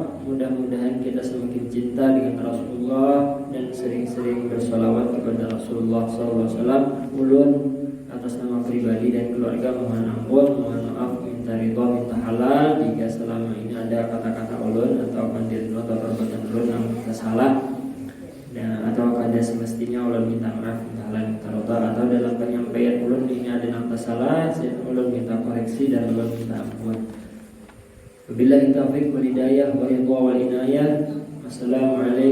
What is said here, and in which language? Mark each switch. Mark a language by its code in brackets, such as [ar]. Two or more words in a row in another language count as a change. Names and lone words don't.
[id] Mudah-mudahan kita semakin cinta dengan Rasulullah dan sering-sering bersalawat kepada Rasulullah SAW. [bjn] Ulun atas nama pribadi dan keluarga mohon ampun, mohon maaf, minta ridha, minta halal jika selama ini ada kata-kata ulun atau pandirno atau perbuatan ulun yang salah, dan atau ada semestinya ulun minta maaf, minta halal, minta ridha, atau dalam penyampaian ulun ini ada yang salah, ulun minta koreksi dan ulun minta ampun. [ar] وبالله توفيق والهداية و رضا والعناية.